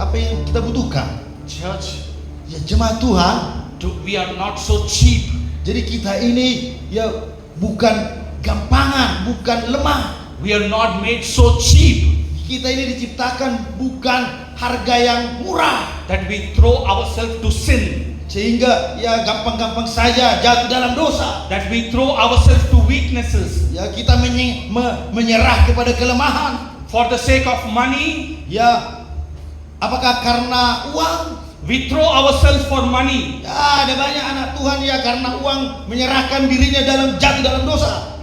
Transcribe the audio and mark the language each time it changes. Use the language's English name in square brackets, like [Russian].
[Indonesian] Apa yang kita butuhkan? [English] Church, [Indonesian] Ya, jemaat Tuhan. [English] we are not so cheap. [Indonesian] Jadi kita ini ya bukan gampangan, bukan lemah. [English] We are not made so cheap [Indonesian] Kita ini diciptakan bukan harga yang murah, [English] that we throw ourselves to sin, [Indonesian] sehingga ya gampang-gampang saja jatuh dalam dosa. [English] that we throw ourselves to weaknesses [Indonesian] Ya, kita menyerah kepada kelemahan. [English] for the sake of money. [Indonesian] Ya, apakah karena uang? [English] We throw ourselves for money. [Indonesian] Ya, ada banyak anak Tuhan ya karena uang menyerahkan dirinya jatuh dalam dosa.